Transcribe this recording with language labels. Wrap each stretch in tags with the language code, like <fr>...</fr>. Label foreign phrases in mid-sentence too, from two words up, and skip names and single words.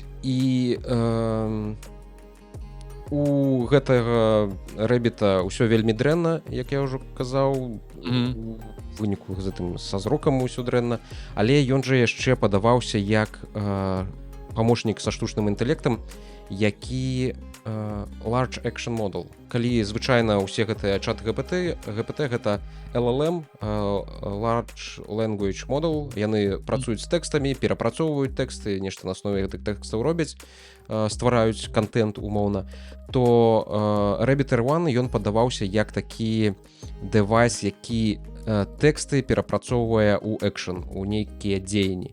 <be>І у гэтага рэбіта ўсё вельмі дрэнна, як я ўжо казаў, выніку з гэтым са зрокам усё дрэнна, але ён жа яшчэ падаваўся як памочнік са штучным інтэлектам, які</be> <en>large action model.</en> <be>Калі звычайна ўсе гэтыя чат GPT гэта LLM,</be> <en>large language model,</en> <be>яны працуюць з тэкстамі, перапрацоўваюць тэксты, нешта на аснове гэтых тэкстаў робяць, ствараюць контент умоўна, то Rabbit Air One ён падаваўся як такі дэвайс, які тэксты перапрацоўвае ў экшн, у нейкія дзеянні.</be>